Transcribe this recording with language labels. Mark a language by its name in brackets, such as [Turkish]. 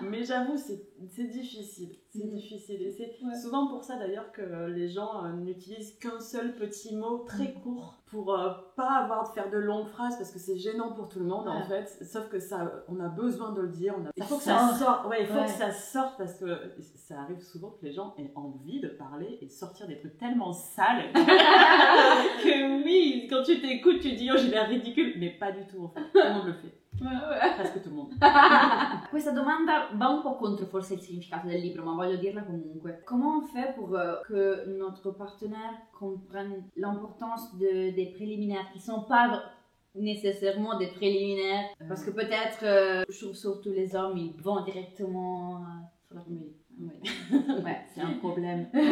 [French] Mais j'avoue, c'est difficile, difficile, et c'est souvent pour ça d'ailleurs que les gens n'utilisent qu'un seul petit mot très court, pour pas avoir de faire de longues phrases, parce que c'est gênant pour tout le monde en fait, sauf que ça, on a besoin de le dire, il faut que ça sorte, il faut que ça sorte, parce que ça arrive souvent que les gens aient envie de parler et de sortir des trucs tellement sales que oui, quand tu t'écoutes, tu dis oh j'ai l'air ridicule, mais pas du tout en fait, tout le monde le fait. Presque tout le monde. [Italian] Questa domanda va un po' contro forse il significato del libro, ma voglio dirla comunque. [French] Comment on fait pour que notre partenaire comprenne l'importance des préliminaires qui sont pas nécessairement des préliminaires, parce que peut-être je trouve surtout les hommes ils vont directement sur la comédie. Ouais, c'est un problème.